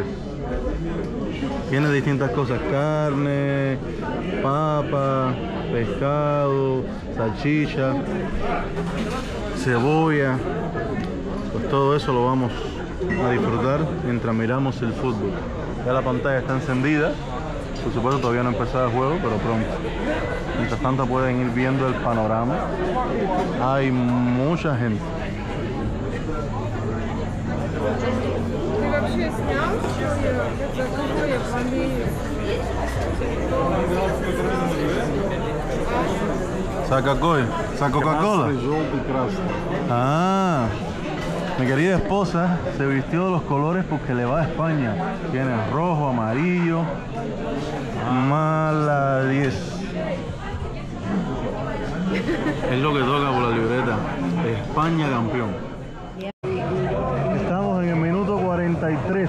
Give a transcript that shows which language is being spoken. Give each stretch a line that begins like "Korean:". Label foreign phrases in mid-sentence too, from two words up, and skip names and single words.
Spanish: Tiene distintas cosas, carne, papa, pescado, salchicha, cebolla. Pues todo eso lo vamos a disfrutar mientras miramos el fútbol. Ya la pantalla está encendida. Por supuesto todavía no ha empezado el juego, pero pronto. Mientras tanto pueden ir viendo el panorama. Hay mucha gente.
Russian: Ты вообще снял, что это какое фамилия?
Spanish: ¿Saca Coca-Cola?
Russian: Желтый, красный.
Spanish: Ah, mi querida esposa se vistió de los colores porque le va a España. Tiene rojo, amarillo, mala 10. Es lo que toca por la libreta. España campeón. Estamos en el minuto 43.